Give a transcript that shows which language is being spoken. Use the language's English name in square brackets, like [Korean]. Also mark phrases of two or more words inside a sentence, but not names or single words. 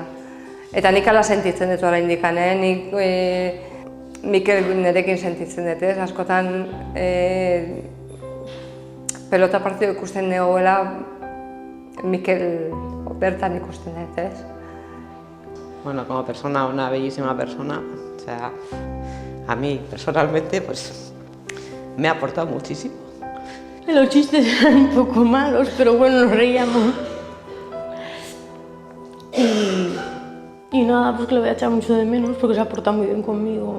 [Basque] Eta nik ala sentitzen dut oraindik, nik Mikel nerekin sentitzen dut, ez? Askotan pelota partido ikusten negoela Mikel bertan ikusten dut, ez? [Spanish] Bueno, como persona, una bellísima persona, o sea, a mí personalmente pues me ha aportado muchísimo. Los chistes eran un poco malos, pero bueno, nos reíamos. Y nada, pues que lo voy a echar mucho de menos porque se ha portado muy bien conmigo.